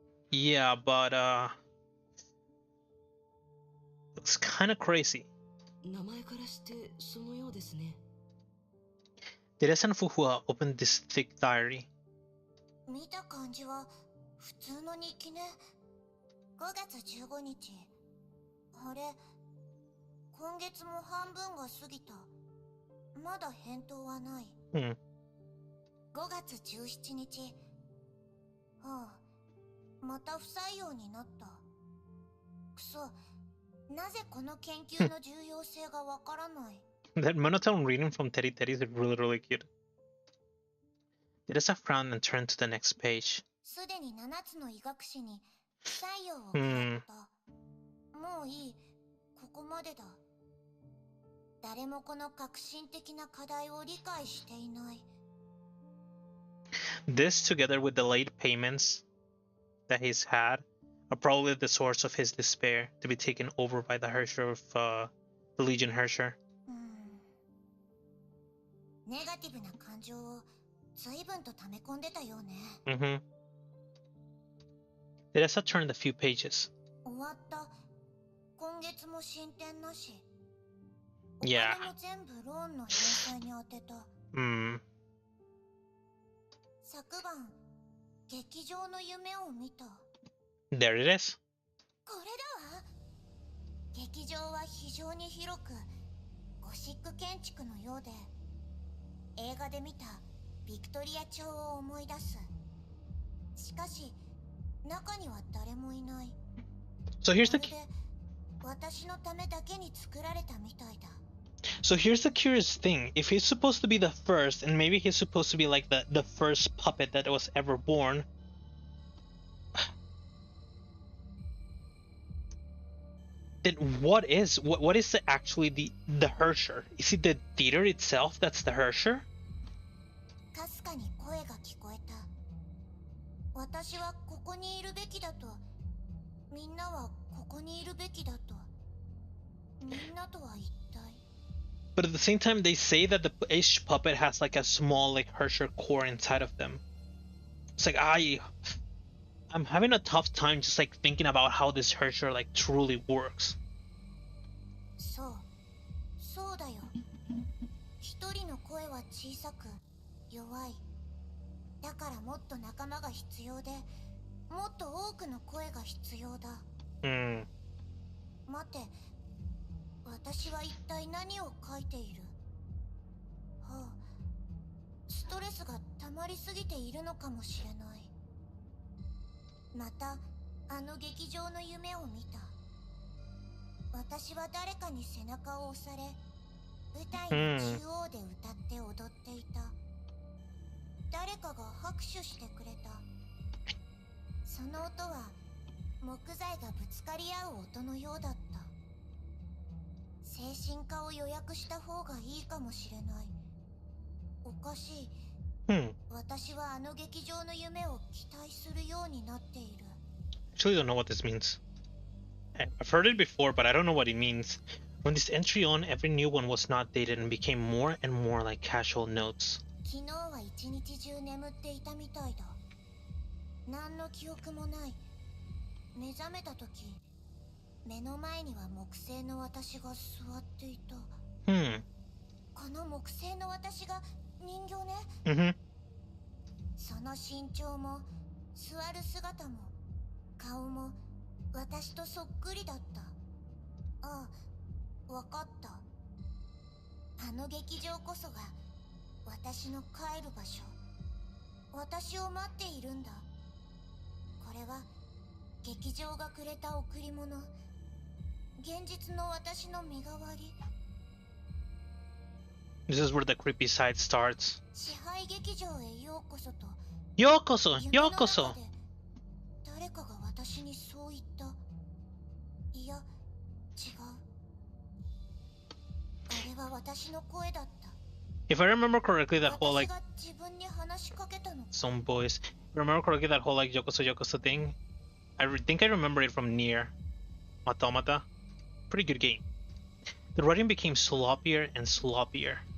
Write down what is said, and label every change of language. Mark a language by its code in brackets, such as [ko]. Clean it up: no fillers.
[en] Yeah, but it's kind of crazy. [ja] 名前からしてそのようですね。 [en] Teresa and Fuhua opened this thick diary. [ja] 見た感じは普通の日記ね。5月15日。あれ、今月も半分が過ぎた。まだ返答はない。 Hmm. 5月17日。ああ、また不採用になった。くそ、なぜこの研究の重要性がわからない。 [en] That monotone reading from Teddy Teddy is really, really cute. Teresa frowned and turned to the next page. [ja] すでに7つの医学誌に不採用をもらった。もういい、ここまでだ。誰もこの革新的な課題を理解していない。 [en] This, together with the late payments that he's had, are probably the source of his despair to be taken over by the Herrscher of the Legion Herrscher. [ja] ネガティブな感情を随分と溜め込んでたようね。 Mm-hmm. [en] Teresa turned a few pages. [ja] 終わった。今月も進展なし。 Yeah. お金も全部ローンの返済に充てた。昨晩、劇場の夢を見た。 [en] There it is. [ja] これだわ。劇場は非常に広く、ゴシック建築のようで、映画で見たビクトリア朝を思い出す。しかし、中には誰もいない。 [en] So here's the [ja] 私のためだけに作られたみたいだ。 [en] So here's the curious thing. If he's supposed to be the first, and maybe he's supposed to be like the first puppet that was ever born, then what is actually the Herrscher? Is it the theater itself that's the Herrscher? [ja] かすかに声が聞こえた。私はここにいるべきだと。みんなはここにいるべきだと。みんなとは一体。 [en] But at the same time, they say that each puppet has like a small like Herrscher core inside of them. It's like I'm having a tough time just like thinking about how this Herrscher like truly works. [ja] そうだよ。一人の声は小さく弱い。だからもっと仲間が必要で、もっと多くの声が必要だ。待って、私は一体何を書いている？はあ、ストレスが溜まりすぎているのかもしれない。またあの劇場の夢を見た。私は誰かに背中を押され、舞台の中央で歌って踊っていた。誰かが拍手してくれた。その音は木材がぶつかり合う音のようだった。精神科を予約した方がいいかもしれない。おかしい。私はあの劇場の夢を期待するようになっている。 [en] Actually don't know what this means. I've heard it before, but I don't know what it means. From this entry on, every new one was not dated and became more and more like casual notes. [ja] 昨日は一日中眠っていたみたいだ。何の記憶もない。目覚めた時、目の前には木製の私が座っていた。この木製の私が人形ね。その身長も座る姿も顔も私とそっくりだった。ああ、わかった。あの劇場こそが私の帰る場所。私を待っているんだ。これは劇場がくれた贈り物。現実の私の身代わり。 [en] This is where the creepy side starts. [ja] 支配劇場へようこそと。ようこそ、ようこそ。誰かが私にそう言った。いや、違う。あれは私の声だった。 [en] If I remember correctly, that whole like [ja] 私が自分に話しかけたの。 [en] some boys. If I remember correctly, that whole like [ja] yokoso yokoso [en] thing. Think I remember it from Nier Automata. Pretty good game. The writing became sloppier and sloppier.